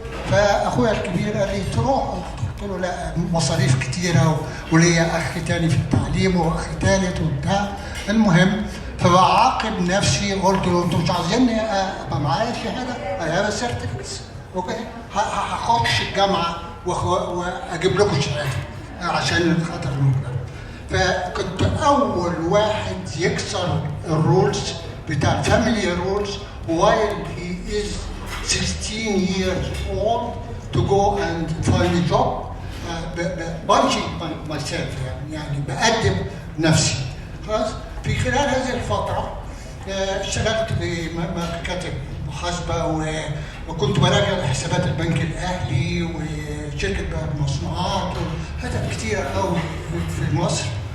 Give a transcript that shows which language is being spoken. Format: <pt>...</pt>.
<ar>فاخويا الكبير قال لي تروح؟ قلت له لا، مصاريف كتيره وليا اخ تاني في التعليم واخ تالت وبتاع. المهم فبعاقب نفسي، قلت له انتوا مش عايزيني ابقى معايا شهاده؟ انا سيرتيفيكتس اوكي، هخش الجامعه واجيب لكم الشهاده عشان خاطر المجتمع. فكنت اول واحد يكسر الرولز بتاع الفاميلي رولز</ar> <en>while he is 16 years old to go and find a job punching my self,</en> <ar>يعني بقدم نفسي. خلاص. في خلال هذه الفتره اشتغلت ككاتب محاسبه، وكنت براجع حسابات البنك الاهلي وشركه مصنوعات وحتت كتيره قوي في مصر.</ar>